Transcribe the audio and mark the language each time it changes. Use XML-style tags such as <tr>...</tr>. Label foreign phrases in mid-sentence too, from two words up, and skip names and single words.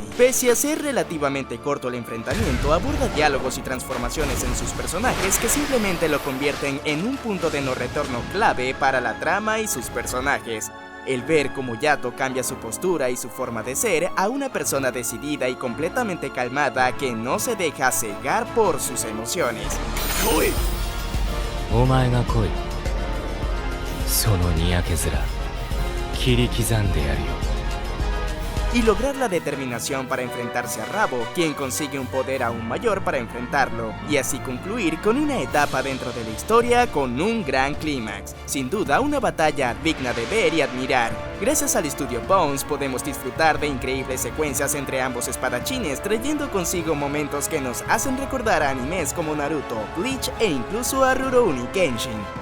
<es>Pese a ser relativamente corto el enfrentamiento, aborda diálogos y transformaciones en sus personajes que simplemente lo convierten en un punto de no retorno clave para la trama y sus personajes. El ver cómo Yato cambia su postura y su forma de ser a una persona decidida y completamente calmada que no se deja cegar por sus emociones. ¡Uy!</es> <ja>お前が来い。そのにやけ面切り刻んでやるよ。</ja> <es>Y lograr la determinación para enfrentarse a Rabo, quien consigue un poder aún mayor para enfrentarlo, y así concluir con una etapa dentro de la historia con un gran clímax. Sin duda, una batalla digna de ver y admirar. Gracias al estudio Bones podemos disfrutar de increíbles secuencias entre ambos espadachines, trayendo consigo momentos que nos hacen recordar a animes como Naruto, Bleach e incluso a Rurouni Kenshin.</es>